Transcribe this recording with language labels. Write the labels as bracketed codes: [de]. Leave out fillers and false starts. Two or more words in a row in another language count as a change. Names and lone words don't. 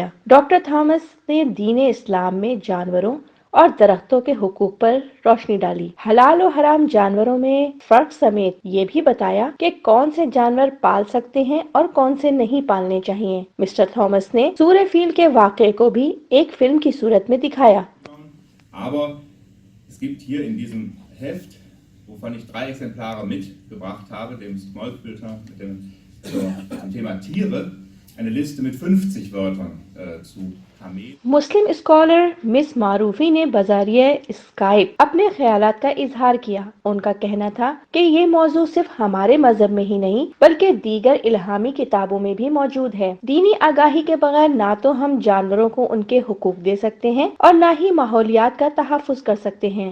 [ur] ڈاکٹر تھامس نے دین اسلام میں جانوروں اور درختوں کے حقوق پر روشنی ڈالی، حلال و حرام جانوروں میں فرق سمیت یہ بھی بتایا کہ کون سے جانور پال سکتے ہیں اور کون سے نہیں پالنے چاہیے۔ مسٹر تھامس نے سورہ فیل کے واقعے کو بھی ایک فلم کی صورت میں دکھایا۔ [de] Aber es gibt hier in diesem Heft, wovon ich 3 Exemplare mitgebracht habe, dem Smoltfilter mit dem Thema Tiere, eine Liste mit 50 Wörtern zu Kamelen. [ur] مسلم اسکالر مس معروفی نے بذریعہ اسکائپ اپنے خیالات کا اظہار کیا۔ ان کا کہنا تھا کہ یہ موضوع صرف ہمارے مذہب میں ہی نہیں بلکہ دیگر الہامی کتابوں میں بھی موجود ہے۔ دینی آگاہی کے بغیر نہ تو ہم جانوروں کو ان کے حقوق دے سکتے ہیں اور نہ ہی ماحولیات کا تحفظ کر سکتے ہیں۔